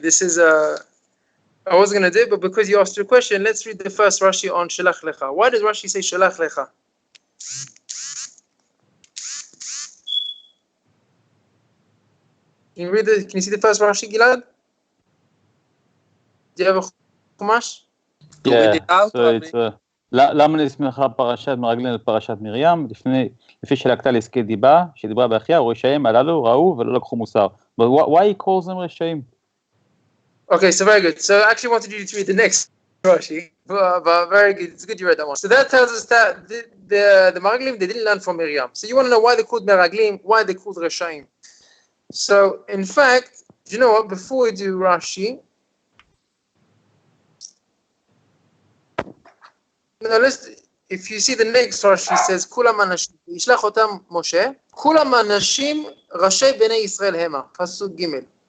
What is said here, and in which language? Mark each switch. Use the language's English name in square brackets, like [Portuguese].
[English] This is I wasn't going to do it, but because you asked your question, let's read the first Rashi on Shlach Lecha. Why does Rashi say Shlach Lecha? Can you see the first Rashi, Gilad? Do you have a chumash? Yeah, so it's [Hebrew] למה נסמכה פרשת מרגלים לפרשת מרים, לפי שלקתה לעסקי דיבה, שדיברה באחיה, ורשעים הללו ראו ולא לקחו מוסר. [English] But why he calls them רשעים? Okay, so very good. So I actually wanted you to read the next Rashi, but very good. It's good you read that one. So that tells us that the Meraglim, they didn't learn from Miriam. So you want to know why they called Meraglim, why they called Reshaim. So in fact, you know what? Before we do Rashi, now if you see the next Rashi, says Kulam Anashim, Yishlach Otam Moshe, Kulam Anashim Rashi Bnei Yisrael Hema, Pasuk Gimel.